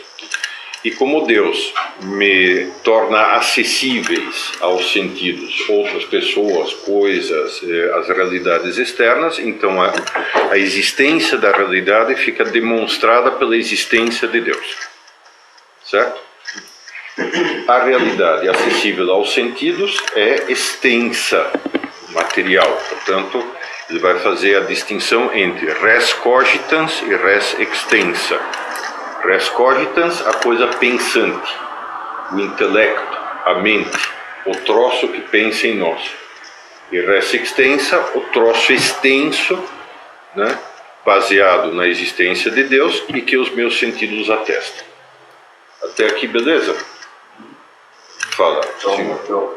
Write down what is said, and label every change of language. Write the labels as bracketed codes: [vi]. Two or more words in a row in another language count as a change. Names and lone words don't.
[pt] E como Deus me torna acessíveis aos sentidos outras pessoas, coisas, as realidades externas, então a existência da realidade fica demonstrada pela existência de Deus. Certo? A realidade acessível aos sentidos é extensa, material. Portanto, ele vai fazer a distinção entre [la] res cogitans [pt] e [la] res extensa. Res cogitans, [pt] a coisa pensante, o intelecto, a mente, o troço que pensa em nós. E [la] res extensa, [pt] o troço extenso, né, baseado na existência de Deus e que os meus sentidos atestam. Até aqui, beleza? Fala, senhor.